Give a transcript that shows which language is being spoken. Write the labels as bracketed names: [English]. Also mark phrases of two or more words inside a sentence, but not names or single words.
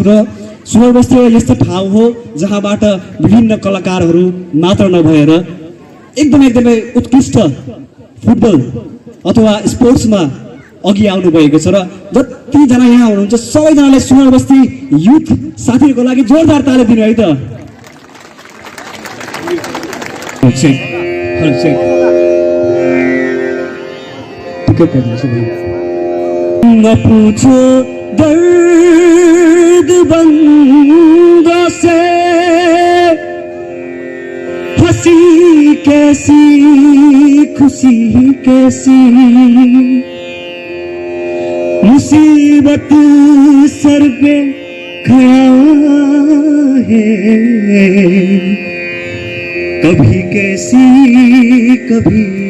[Nepali] र सुनार बस्ती यस्तो ठाउँ हो जहाँबाट विभिन्न कलाकारहरू मात्र नभएर एकदमै उत्कृष्ट फुटबल अथवा स्पोर्ट्समा अघि आउनु भएको छ। र जतिजना यहाँ हुनुहुन्छ सबैजनाले सुनार बस्ती युथ साथीहरूको लागि जोरदार ताली दिनु है त। [Hindi] पूछो दर्द बंदों से हंसी कैसी खुशी कैसी मुसीबत सर पे खड़ा है कभी कैसी कभी